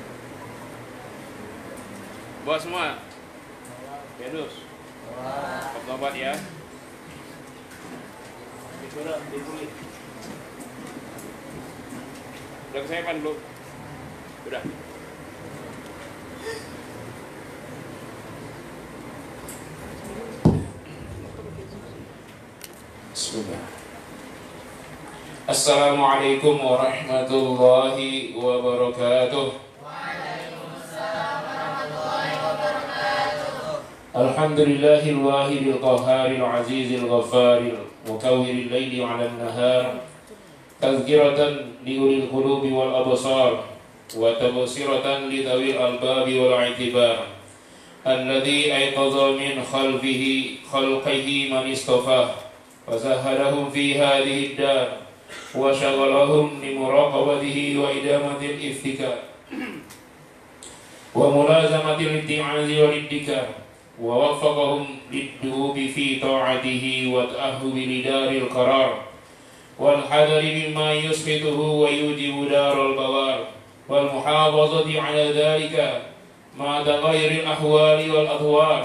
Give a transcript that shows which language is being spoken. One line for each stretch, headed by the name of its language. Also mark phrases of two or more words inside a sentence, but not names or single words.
Indonesian: Bawa semua. Terus. obat ya. Sudah, dibeli. Udah kesayangan belum? Udah. Bismillah.
Arabic: السلام عليكم ورحمة الله وبركاته. الحمد لله الواحد القهار العزيز الغفار مكور الليل على النهار تذكرة لأولي القلوب والأبصار وتبصرة لذوي الألباب والاعتبار الذي أيقظ من خلقه من اصطفاه وزهدهم في هذه الدار وشغلهم لمراقبته وإدامة الافتكار وملازمة الاتعاظ والادكار ووفقهم للدؤوب في طاعته والتأهب لدار القرار والحذر مما يسقطه ويوجب دار البوار والمحافظة على ذلك مع تغير الأحوال والأطوار